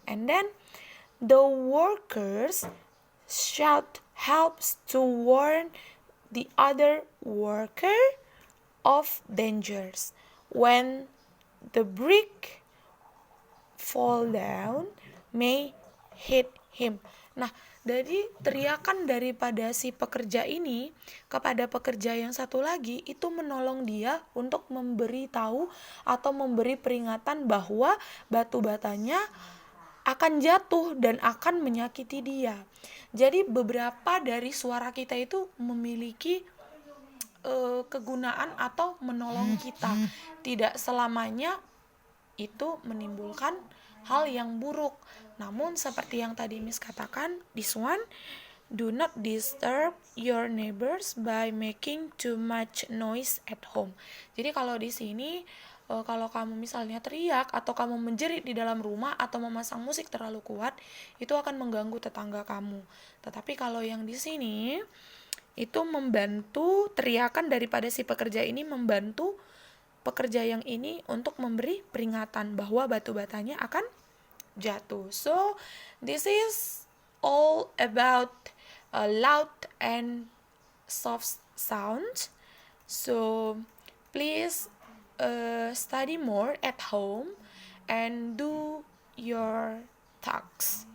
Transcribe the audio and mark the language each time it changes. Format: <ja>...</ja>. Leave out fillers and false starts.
<en>And then the workers shout helps to warn the other worker of dangers. When the brick fall down may hit him.</en> <id>Nah, dari teriakan daripada si pekerja ini kepada pekerja yang satu lagi itu menolong dia untuk memberi tahu atau memberi peringatan bahwa batu batanya akan jatuh dan akan menyakiti dia. Jadi beberapa dari suara kita itu memiliki kegunaan atau menolong kita. Tidak selamanya itu menimbulkan hal yang buruk. Namun seperti yang tadi Miss katakan,</id> <en>this one, do not disturb your neighbors by making too much noise at home.</en> <id>Jadi kalau di sini kalau kamu misalnya teriak atau kamu menjerit di dalam rumah atau memasang musik terlalu kuat, itu akan mengganggu tetangga kamu. Tetapi kalau yang di sini itu membantu, teriakan daripada si pekerja ini membantu pekerja yang ini untuk memberi peringatan bahwa batu batanya akan jatuh.</id> <en>So this is all about loud and soft sound. So please study more at home and do your tasks.</en>